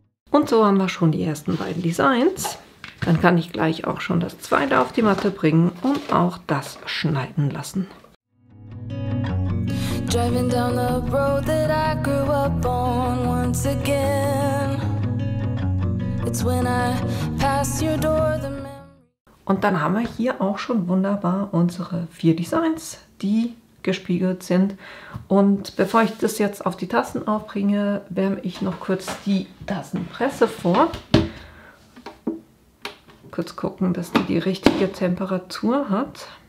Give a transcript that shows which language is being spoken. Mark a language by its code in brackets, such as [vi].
[de] Und so haben wir schon die ersten beiden Designs. Dann kann ich gleich auch schon das zweite auf die Matte bringen und auch das schneiden lassen. [en] Driving down the road that I grew up on once again. It's when I pass your door the memory. [de] Und dann haben wir hier auch schon wunderbar unsere 4 Designs, die gespiegelt sind. Und bevor ich das jetzt auf die Tassen aufbringe, wärme ich noch kurz die Tassenpresse vor. Kurz gucken, dass die richtige Temperatur hat.